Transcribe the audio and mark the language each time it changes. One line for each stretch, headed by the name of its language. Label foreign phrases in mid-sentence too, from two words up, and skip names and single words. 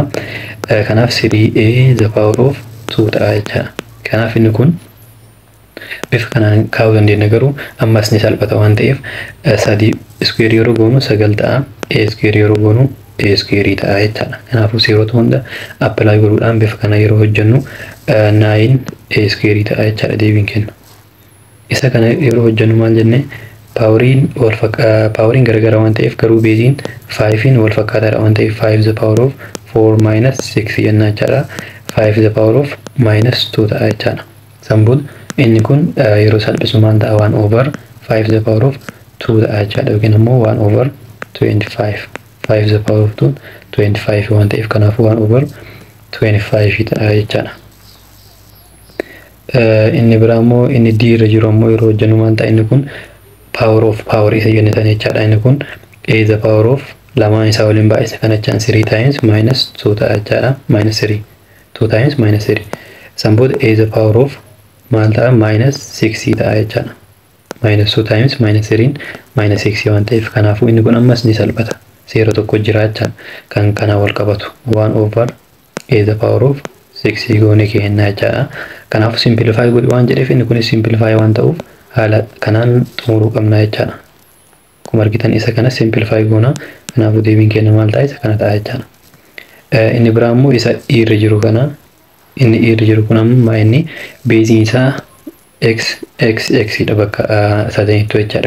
Oromo: Kanaaf 3a
English: the power of
Oromo: 2 ta'a jechaadha. Kanaaf inni kun bifa kanaan kaa'uu dandeenya garuu ammas ni salphata waan ta'eef 3 square yeroo goonu 9 ta'a. A square yeroo goonu a square ta'a jechaadha. Kanaafuu seerota hunda apply godhuudhaan bifa kana yeroo hojjennu 9 a square ta'a jechaadha deebiin kenna. Isa kana yeroo hojjennu maal jenne paaweriin garagara waan ta'eef garuu beeziin 5 wal fakkaataadha waan ta'eef 5
English: the power of 4 minus 6
Oromo: jenna jechaadha. 5
English: the power of minus 2
Oromo: ta'a jechaadha. Sambuun inni kun yeroo salphisu maal ta'a
English: 1 over 5 the power of 2
Oromo: ta'a jechaadha yookiin ammoo
English: 1 over 25. 5 the power of 2
Oromo: 25 waan ta'eef kanaafuu
English: 1 over 25
Oromo: ta'a jechaadha. Inni biraa ammoo inni d irra jiru ammoo yeroo hojjennu maal ta'a inni kun
English: power of power
Oromo: isa jennitan jechaadha. Inni kun a
English: the power of
Oromo: lamaan isaa waliin baay'isa kana jechaan
English: 3 times minus 2
Oromo: ta'a jechaadha.
English: Minus 3 2 times minus 3
Oromo: samboota
English: a the power of
Oromo: maal ta'a
English: minus 6
Oromo: ta'a jechaadha.
English: Minus 2 times minus 3 minus 6
Oromo: waan ta'eef kanaafuu inni kun ammas ni salphata. Seera tokko jira jechaadha kan kana wal qabatu
English: 1 over a the power of 6
Oromo: goone kennaa jechaadha. Kanaafuu simplify godhi waan jedheef inni kun simplify waan ta'uuf haala kanaan xumuruu qabna jechaadha. Akkuma argitan isa kana simplify goona. Kanaafuu deebiin kenna maal ta'a isa kana ta'a jechaadha. Inni biraa immoo isa irra jiru kana inni irra jiru kun ammoo inni beeziin isaa x dha bakka sadaniitu jechaadha.